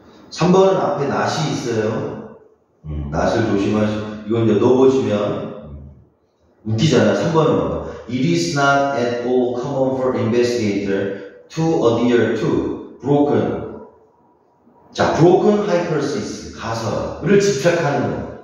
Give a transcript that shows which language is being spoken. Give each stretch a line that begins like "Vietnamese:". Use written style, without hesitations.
Korean: 3번은 앞에 낫이 있어요. 낫을 조심하시고 이건 이제 넣어보시면 웃기잖아. 3번은 봐봐.
English: It is not at all common for investigator to adhere to broken.
Korean: 자, broken hypothesis 가설을 집착하는 거.